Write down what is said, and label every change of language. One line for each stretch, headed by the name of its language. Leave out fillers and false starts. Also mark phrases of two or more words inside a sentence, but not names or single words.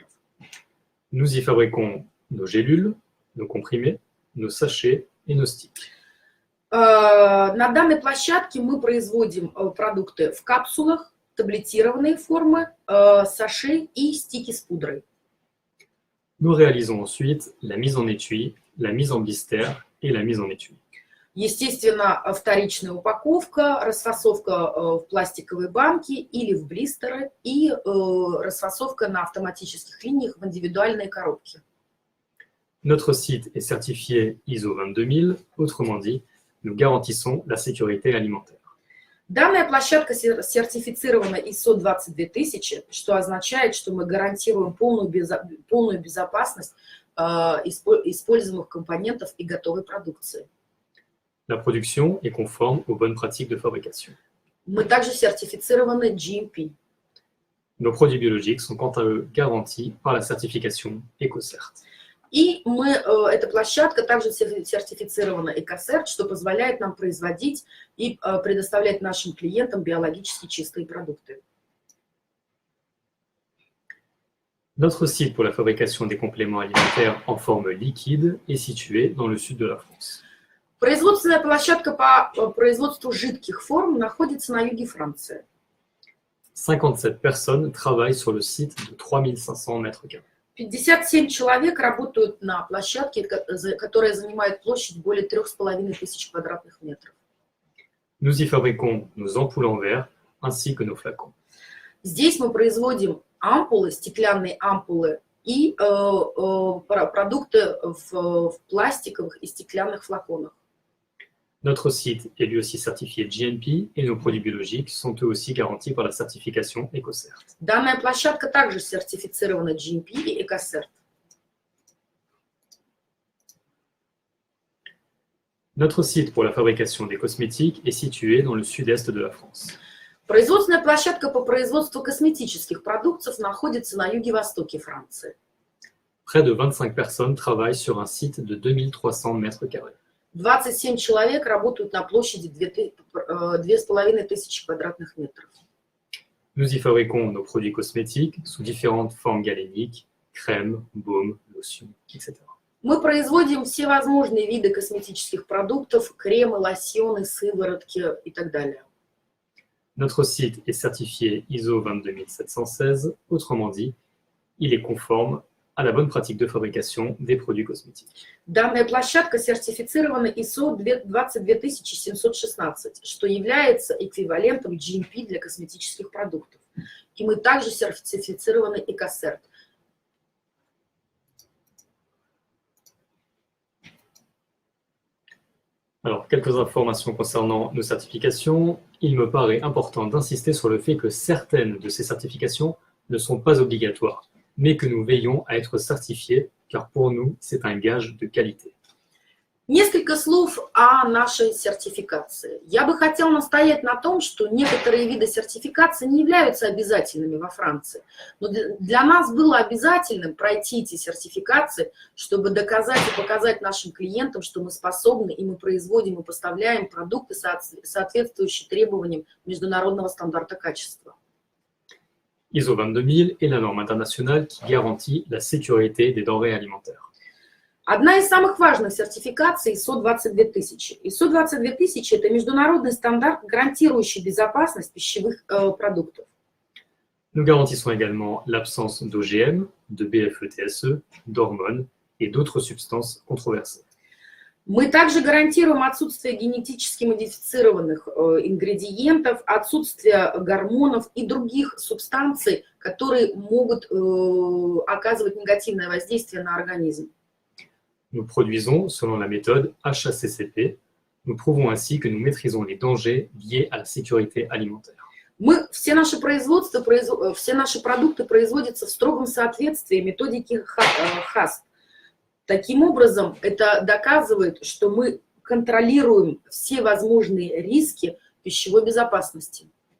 French: Nous y fabriquons nos gélules, nos comprimés, nos sachets et nos sticks.
Russian: На данной площадке мы производим продукты в капсулах, таблетированные формы, саше и стики с пудрой.
French: Nous réalisons ensuite la mise en étui, la mise en blister et la mise en étui.
Russian: Естественно, вторичная упаковка, расфасовка в пластиковые банки или в блистеры и расфасовка на автоматических линиях в индивидуальные коробки.
French: Notre site est certifié ISO 22000, autrement dit, nous garantissons la sécurité alimentaire.
Russian: Данная площадка сертифицирована ISO 22000, что означает, что мы гарантируем полную безопасность используемых компонентов и готовой продукции.
French: La production est conforme aux bonnes pratiques de fabrication.
Russian: Мы также сертифицированы GMP.
French: Nos produits biologiques sont quant à eux garantis par la certification EcoCert.
Russian: И эта площадка также сертифицирована EcoCert, что позволяет нам производить и предоставлять нашим клиентам биологически чистые продукты.
French: Notre site pour la fabrication des compléments alimentaires en forme liquide est situé dans le sud de la France.
Russian: Производственная площадка по производству жидких форм находится на юге Франции.
French: 57 personnes travaillent sur le site de 3500 mètres carrés.
Russian: 57 человек работают на площадке, которая занимает площадь более 3500 квадратных метров.
French: Nous y fabriquons nos ampoules en verre ainsi que nos flacons.
Russian: Здесь мы производим ампулы, стеклянные ампулы и продукты в пластиковых и стеклянных флаконах.
French: Notre site est lui aussi certifié GMP et nos produits biologiques sont eux aussi garantis par la certification EcoCert.
Russian: Данная площадка также сертифицирована GMP и EcoCert.
French: Notre site pour la fabrication des cosmétiques est situé dans le sud-est de la France.
Russian: Производственная площадка по производству косметических продуктов находится на юге-востоке Франции.
French: Près de 25 personnes travaillent sur un site de 2300 mètres carrés.
Russian: 27 человек работают на площади 2500 квадратных метров.
French: Nous y fabriquons nos produits cosmétiques sous différentes formes galéniques, crèmes, baumes, lotions, etc.
Russian: Мы производим все возможные виды косметических продуктов, кремы, лосьоны, сыворотки и так далее.
French: Notre site est certifié ISO 22716, autrement dit, il est conforme à la bonne pratique de fabrication des produits cosmétiques.
Russian: Данная площадка сертифицирована ISO 22716, что является эквивалентом GMP для косметических продуктов. И мы также сертифицированы EcoCert.
French: Alors, quelques informations concernant nos certifications. Il me paraît important d'insister sur le fait que certaines de ces certifications ne sont pas obligatoires, mais que nous veillons à être certifiés, car pour nous, c'est un gage de qualité.
Russian: Несколько слов о нашей сертификации. Я бы хотела настоять на том, что некоторые виды сертификации не являются обязательными во Франции. Но для нас было обязательным пройти эти сертификации, чтобы доказать и показать нашим клиентам, что мы способны, и мы производим и поставляем продукты, соответствующие требованиям международного стандарта качества.
French: ISO 22000 est la norme internationale qui garantit la sécurité des denrées alimentaires.
Russian: Одна из самых важных сертификаций ISO 22000. ISO 22000 – это международный стандарт, гарантирующий безопасность пищевых продуктов.
French: Nous garantissons également l'absence d'OGM, de BFE-TSE, d'hormones et d'autres substances controversées.
Russian: Мы также гарантируем отсутствие генетически модифицированных ингредиентов, отсутствие гормонов и других субстанций, которые могут оказывать негативное воздействие на организм.
French: Nous produisons selon la méthode HACCP. Nous prouvons ainsi que nous maîtrisons les dangers liés à la sécurité alimentaire.
Russian: Все наши продукты производятся в строгом соответствии методики ХАСТ. Таким образом, это доказывает, что мы контролируем все возможные риски пищевой безопасности.